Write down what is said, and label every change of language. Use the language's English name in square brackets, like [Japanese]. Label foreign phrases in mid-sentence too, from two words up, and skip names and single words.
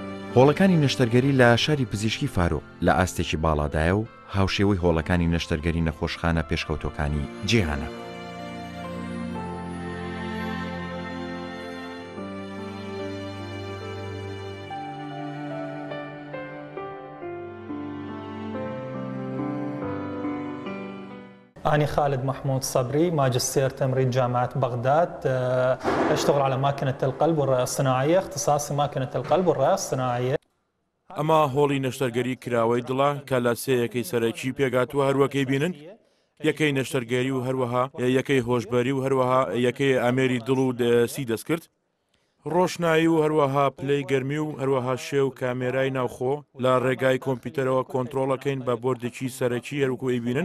[Central Kurdish] هۆڵەکانی نەشتەرگەری لە شاری پزیشکی فاروق لە ئاستێکی باڵادایە و هاوشێوەی هۆڵەکانی نەشتەرگەری نەخۆشخانە پێشکەوتەکانی جیهانە. [Arabic] أنا خالد محمود صبري ماجستير تمريض جامعة بغداد، أشتغل على ماكينة القلب والرئة الصناعية، اختصاصي ماكينة القلب والرئة الصناعية. [Central Kurdish] ئەمە هۆڵی نەشتەرگەری کراوەی دڵە کە لە سەیەکەی سەرەکی پێگاتوە هەروەکەی بینن، یەکەی نەشتەرگەری و هەروەها یەکەی هۆشبەری و هەروەها یەکەی ئامێری دڵ و سی دەست ڕۆشنایی و هەروەها پلەی گەرمی و هەروەها شێو کامێرای ناوخۆ لە ڕێگای کۆمپیوتەرەوە کۆنتترۆڵەکەین بە بۆردێکی سەرەکی هەروکوی بینن.